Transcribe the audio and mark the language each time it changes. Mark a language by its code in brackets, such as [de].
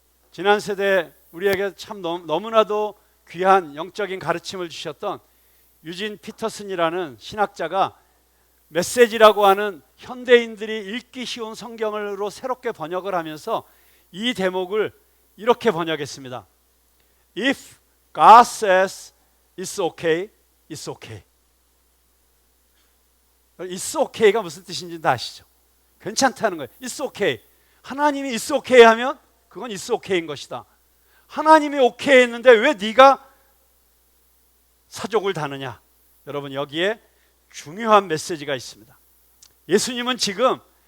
[ko] 지난 세대 우리에게 참 너무나도 귀한 영적인 가르침을 주셨던 유진 피터슨이라는 신학자가 메시지라고 하는 현대인들이 읽기 쉬운 성경으로 새롭게 번역을 하면서 이 대목을 이렇게 번역했습니다. [en] If God says it's okay, it's okay. It's okay [ko] 가 무슨 뜻인지 다 아시죠? 괜찮다는 거예요. [en] It's okay. [ko] 하나님이 [en] It's okay [ko] 하면 그건 It's okay인 것이다. 하나님이 오케이 했는데 왜 네가 사족을 다느냐? 여러분, 여기에 중요한 메시지가 있습니다. 예수님은 지금